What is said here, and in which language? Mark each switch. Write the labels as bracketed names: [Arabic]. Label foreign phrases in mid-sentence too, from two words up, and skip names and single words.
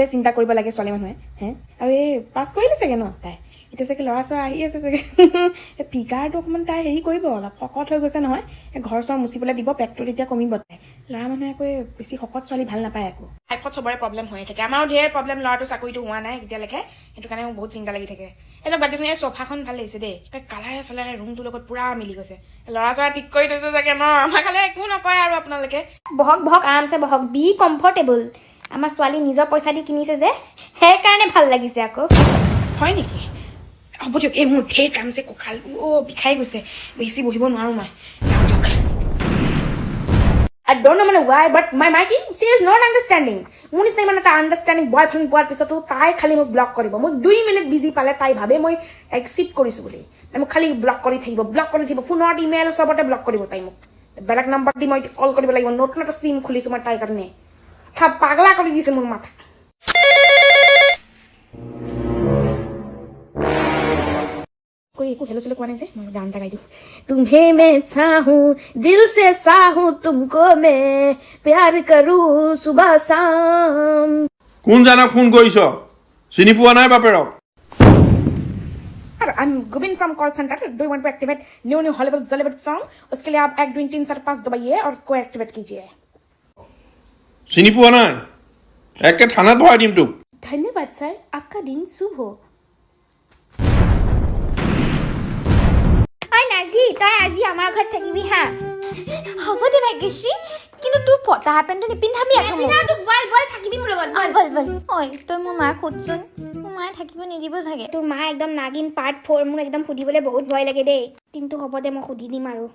[Assamese] চিন্তা কৰিব লাগে ছোৱালী মানুহে হে আৰু এই পাছ কৰিলে চাগে ন তাই এতিয়া চাগে ল'ৰা ছোৱালী আহি আছে চাগে ফিগাৰটো অকণমান তাই হেৰি কৰিব অলপ শকত হৈ গৈছে নহয় ঘৰ চৰ মুচিবলৈ দিব পেটটো তেতিয়া কমিব তাই ল'ৰা মানুহে আকৌ বেছি শকত ছোৱালী ভাল নাপায় আকৌ লাইফত চবৰে প্ৰব্লেম হৈ থাকে আমাৰো ধেৰ প্ৰব্লেম ল'ৰাটো চাকৰিটো হোৱা নাই এতিয়ালৈকে সেইটো কাৰণে মোৰ বহুত চিন্তা লাগি থাকে এইবিলাক বাদ দিছোঁ এই চোফাখন ভাল লাগিছে দেই কালাৰে চালাৰে ৰুমটোৰ লগত পুৰা মিলি গৈছে ল'ৰা ছোৱালী ঠিক কৰি থৈছে চাগে ন আমাৰ খালে একো নকয় আৰু আপোনালোকে বহক আৰামছে বহক [English] be comfortable [Assamese] আমাৰ ছোৱালী নিজৰ পইচা দি কিনিছে যে সেইকাৰণে ভাল লাগিছে আকৌ হয় নেকি হ'ব দিয়ক এই মোৰ ঢেৰ কাম যে কঁকাল বিষাই গৈছে বেছি বহিব নোৱাৰো মই যাওঁ দিয়ক [English] I don't know why, but my Mikey, she is not understanding. [Assamese] মোৰ নিচিনা ইমান এটা [English] understanding boyfriend [Assamese] পোৱাৰ পিছতো তাই খালি মোক ব্লক কৰিব মোক 2 [English] minute busy [Assamese] পালে তাই ভাবে মই এক্সিট কৰিছোঁ বুলি তাই মোক খালি ব্লক কৰি থাকিব ফোনত ইমেইল চবতে ব্লক কৰিব তাই মোক বেলেগ নাম্বাৰ দি মই কল কৰিব লাগিব নতুন এটা চিম খুলিছোঁ মই তাইৰ কাৰণে পাগলা কৰি দিছে মোৰ মাথা একো হেলো চেলো কোৱা নাই যে মই গান এটা গাই দিওঁ [Hindi] तुम्हें मैं चाहूं दिल से चाहूं तुमको मैं प्यार करूं सुबह शाम [Assamese] কোন জানা ফোন কৰিছ চিনি পোৱা নাই বাপেৰক [English] I'm Gubin from call center. Do you want to activate new Hollywood song? [Hindi] उसके लिए आप 1 2 3 4 5 दबाइए और उसको एक्टिवेट कीजिए [Assamese] চিনি পোৱা নাই একে থানাত ভৰাই দিম তোক [Hindi] धन्यवाद सर आपका दिन शुभ हो [Assamese] নাজি তই আজি আমাৰ ঘৰত থাকিবি হা হ'ব দে ভাগ্যশ্ৰী কিন্তু তোৰ পতা পেণ্টটো নিপিন্ধাবি আকৌ বল থাকিবি মোৰ লগত বল ঐ তই মোৰ মাক সুধচোন মোৰ মায়ে থাকিব নিদিব চাগে তোৰ মা একদম নাগিন পাৰ্ট 4 মোৰ একদম সুধিবলৈ বহুত ভয় লাগে দেই কিন্তু হ'ব দে মই সুধি দিম আৰু